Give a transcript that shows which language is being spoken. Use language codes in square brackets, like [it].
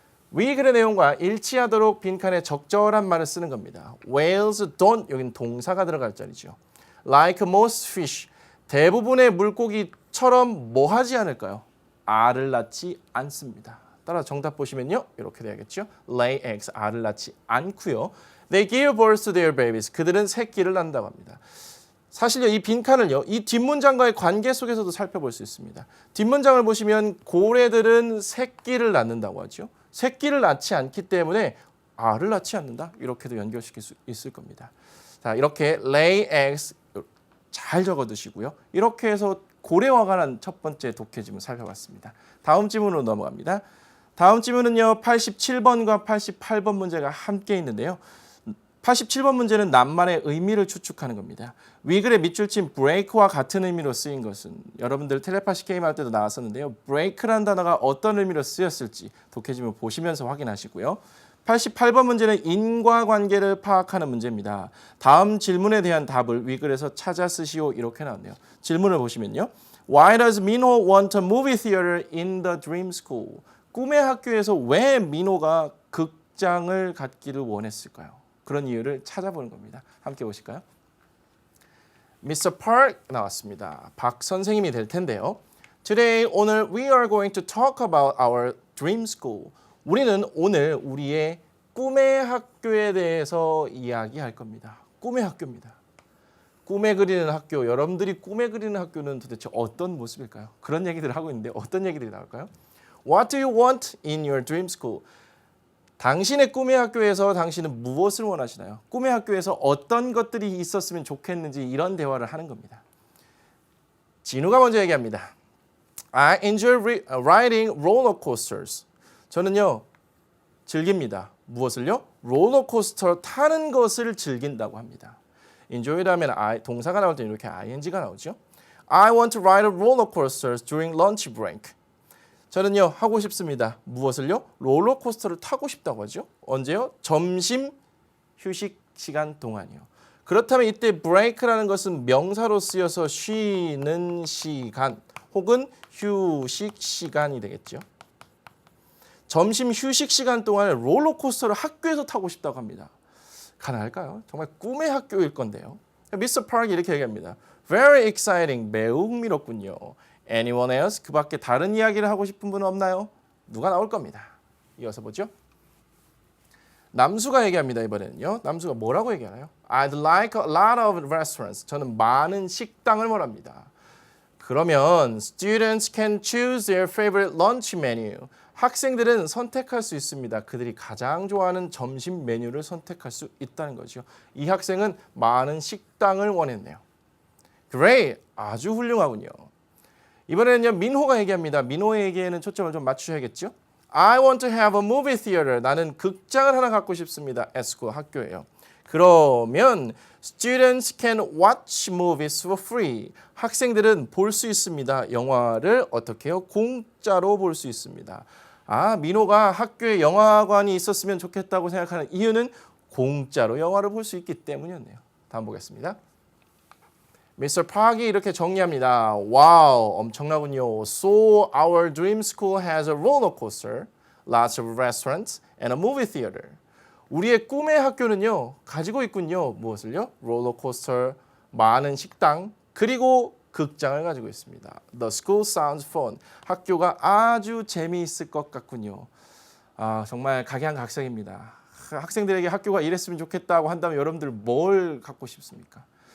[ko] 위 글의 내용과 일치하도록 빈칸에 적절한 말을 쓰는 겁니다. [en] Whales don't, [ko] 여기는 동사가 들어갈 자리죠. [en] Like most fish, [ko] 대부분의 물고기처럼 뭐 하지 않을까요? 알을 낳지 않습니다. 따라 정답 보시면요. 이렇게 돼야겠죠. [en] Lay eggs, [ko] 알을 낳지 않고요. [en] They give birth to their babies, [ko] 그들은 새끼를 낳는다고 합니다. 사실요, 이 빈칸을요, 이 뒷문장과의 관계 속에서도 살펴볼 수 있습니다. 뒷문장을 보시면 고래들은 새끼를 낳는다고 하죠. 새끼를 낳지 않기 때문에 알을 낳지 않는다. 이렇게도 연결시킬 수 있을 겁니다. 자, 이렇게 [en] lay eggs [ko] 잘 적어두시고요. 이렇게 해서 고래와 관한 첫 번째 독해지문 살펴봤습니다. 다음 지문으로 넘어갑니다. 다음 지문은요, 87번과 88번 문제가 함께 있는데요. 87번 문제는 낱말의 의미를 추측하는 겁니다. 위글의 밑줄 친 break와 같은 의미로 쓰인 것은 여러분들 텔레파시 게임 할 때도 나왔었는데요. break라는 단어가 어떤 의미로 쓰였을지 독해지문 보시면서 확인하시고요. 88번 문제는 인과관계를 파악하는 문제입니다. 다음 질문에 대한 답을 위글에서 찾아 쓰시오 이렇게 나왔네요. 질문을 보시면요. [en] Why does Minho want a movie theater in the dream school? [ko] 꿈의 학교에서 왜 민호가 극장을 갖기를 원했을까요? 그런 이유를 찾아보는 겁니다. 함께 보실까요? Mr. [en] Park [ko] 나왔습니다. 박 선생님이 될 텐데요. [en] Today, [ko] 오늘 [en] we are going to talk about our dream school. [ko] 우리는 오늘 우리의 꿈의 학교에 대해서 이야기할 겁니다. 꿈의 학교입니다. 꿈에 그리는 학교, 여러분들이 꿈에 그리는 학교는 도대체 어떤 모습일까요? 그런 얘기들을 하고 있는데 어떤 얘기들이 나올까요? [en] What do you want in your dream school? [ko] 당신의 꿈의 학교에서 당신은 무엇을 원하시나요? 꿈의 학교에서 어떤 것들이 있었으면 좋겠는지 이런 대화를 하는 겁니다. 진우가 먼저 얘기합니다. [en] I enjoy riding roller coasters. [ko] 저는요 즐깁니다. 무엇을요? 롤러코스터 타는 것을 즐긴다고 합니다. enjoy라면 동사가 나올 때 이렇게 ing가 나오죠. [en] I want to ride a roller coasters during lunch break. [ko] 저는요 하고 싶습니다. 무엇을요? 롤러코스터를 타고 싶다고 하죠. 언제요? 점심 휴식 시간 동안이요. 그렇다면 이때 break라는 것은 명사로 쓰여서 쉬는 시간 혹은 휴식 시간이 되겠죠. 점심 휴식 시간 동안에 롤러코스터를 학교에서 타고 싶다고 합니다. 가능할까요? 정말 꿈의 학교일 건데요. 미스터 파크 이렇게 얘기합니다. [en] Very exciting. [ko] 매우 흥미롭군요. [en] Anyone else? [ko] 그 밖에 다른 이야기를 하고 싶은 분은 없나요? 누가 나올 겁니다. 이어서 보죠. 남수가 얘기합니다. 이번에는요. 남수가 뭐라고 얘기하나요? [en] I'd like a lot of restaurants. [ko] 저는 많은 식당을 원합니다. 그러면 [en] students can choose their favorite lunch menu. [ko] 학생들은 선택할 수 있습니다. 그들이 가장 좋아하는 점심 메뉴를 선택할 수 있다는 거죠. 이 학생은 많은 식당을 원했네요. [en] Great! [ko] 아주 훌륭하군요. 이번에는요 민호가 얘기합니다. 민호에게는 초점을 좀 맞추셔야겠죠. [en] I want to have a movie theater. [ko] 나는 극장을 하나 갖고 싶습니다. [en] at school, [ko] 학교예요. 그러면 [en] students can watch movies for free. [ko] 학생들은 볼 수 있습니다. 영화를 어떻게 해요? 공짜로 볼 수 있습니다. 민호가 학교에 영화관이 있었으면 좋겠다고 생각하는 이유는 공짜로 영화를 볼 수 있기 때문이었네요. 다음 보겠습니다. Mr. Park이 이렇게 정리합니다. 와우, 엄청나군요. [en] So our dream school has a roller coaster, lots of restaurants, and a movie theater. [ko] 우리의 꿈의 학교는요, 가지고 있군요. 무엇을요? 롤러코스터, 많은 식당, 그리고 극장을 가지고 있습니다. [en] The school sounds fun. [ko] 학교가 아주 재미있을 것 같군요. 정말 각양각색입니다. 학생들에게 학교가 이랬으면 좋겠다고 한다면 여러분들 뭘 갖고 싶습니까?